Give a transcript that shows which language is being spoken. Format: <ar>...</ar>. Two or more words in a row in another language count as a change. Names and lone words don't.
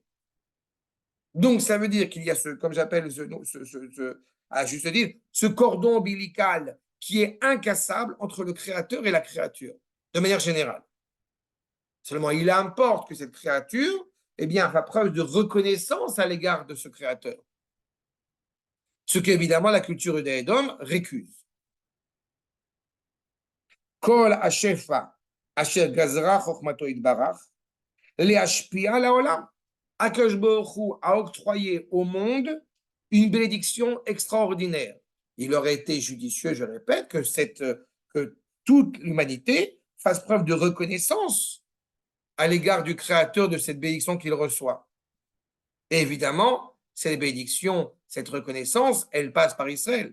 <fr>Donc, ça veut dire qu'il y a comme j'appelle à juste dire, ce cordon ombilical qui est incassable entre le créateur et la créature, de manière générale. Seulement, il importe que cette créature fasse preuve de reconnaissance à l'égard de ce créateur. Ce qu'évidemment la culture d'Édom récuse.</fr> <he>כל השפע אשר גזרה חכמתו יתברך להשפיע לעולם. הקדוש ברוך הוא</he> <fr>a octroyé au monde une bénédiction extraordinaire. Il aurait été judicieux, je répète, que toute l'humanité fasse preuve de reconnaissance à l'égard du Créateur de cette bénédiction qu'il reçoit. Et évidemment, cette bénédiction, cette reconnaissance, elle passe par Israël.</fr>